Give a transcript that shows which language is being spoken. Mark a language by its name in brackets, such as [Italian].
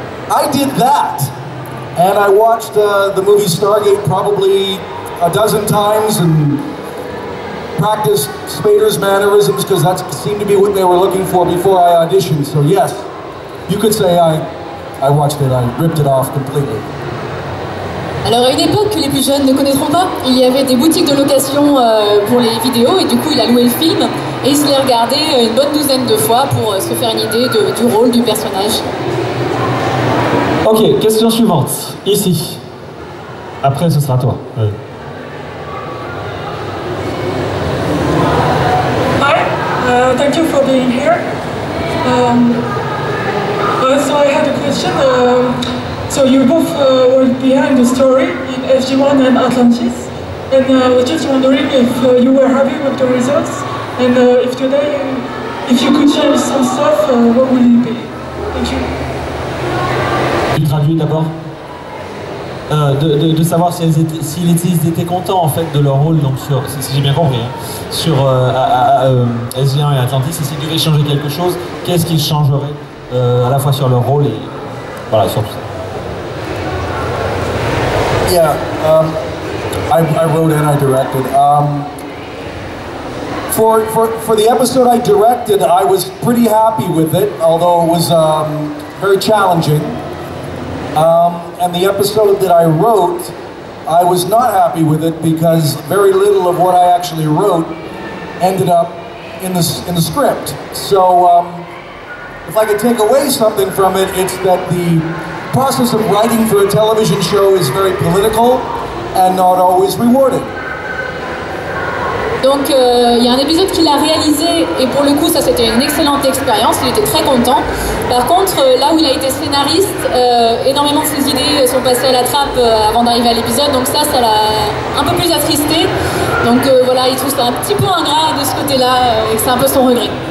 [English] I did that, and I watched the movie Stargate probably a dozen times and practiced Spader's mannerisms because that seemed to be what they were looking for before I auditioned. So yes, you could say I watched it, I ripped it off completely. [French] Alors à une époque que les plus jeunes ne connaîtront pas, il y avait des boutiques de location pour les vidéos et du coup il a loué le film et il se l'est regardé une bonne douzaine de fois pour se faire une idée du rôle du personnage. Ok, question suivante, ici. Après ce sera toi. Oui. [English] Hi, thank you for being here. So I had a question. So you both were behind the story in SG1 and Atlantis, and I was just wondering if you were happy with the results, and if today, if you could change some stuff, what would it be? Thank you. [French] Tu traduis d'abord de savoir s'ils étaient contents en fait de leur rôle, donc sur, si j'ai bien compris, hein, sur SG1 et Atlantis, et s'ils devaient changer quelque chose, qu'est-ce qu'ils changeraient à la fois sur leur rôle et voilà, sur tout ça. [English] Yeah, I wrote and I directed. For the episode I directed, I was pretty happy with it, although it was very challenging. And the episode that I wrote, I was not happy with it because very little of what I actually wrote ended up in the script. So if I could take away something from it, it's that the process of writing for a television show is very political and not always rewarding. [French] Donc il y a un épisode qu'il a réalisé et pour le coup ça c'était une excellente expérience, il était très content. Par contre là où il a été scénariste, énormément de ses idées sont passées à la trappe avant d'arriver à l'épisode, donc ça l'a un peu plus attristé. Donc voilà, il trouve ça un petit peu ingrat de ce côté-là et que c'est un peu son regret.